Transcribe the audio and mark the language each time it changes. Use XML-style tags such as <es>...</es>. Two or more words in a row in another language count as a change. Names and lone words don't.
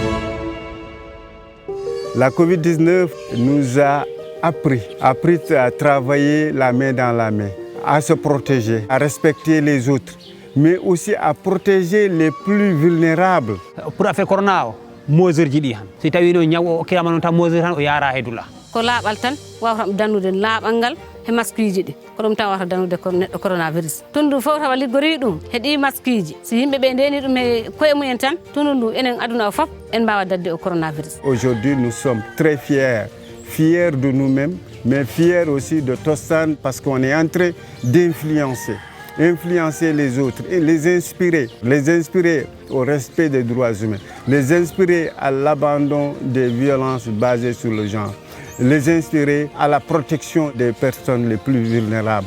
<fr>La Covid-19 nous a appris à travailler la main dans la main, à se protéger, à respecter les autres, mais aussi à protéger les plus vulnérables.</fr> <ff>Pour affaire corona mesure ji ɗi han si tawi no ñaw o okkirama noon tan mesure tan o yaara e dula ko laaɓal tan wawata danude laaɓal ngal e masque ji ɗi ko ɗum tan wawata danude neɗɗo coronavirus tundu fof tawa liggori ɗum heeɗi masque ji si yimɓe ɓe ndeni ɗum e koye mumen tan tundu ndu enen aduna o fof en mbawa dadde o coronavirus.</ff> <fr>Aujourd'hui nous sommes très fiers de nous-mêmes mais fiers aussi de Tostan parce qu'on est en train d'influencer les autres et les inspirer au respect des droits humains, les inspirer à l'abandon des violences basées sur le genre, les inspirer à la protection des personnes les plus vulnérables.</fr>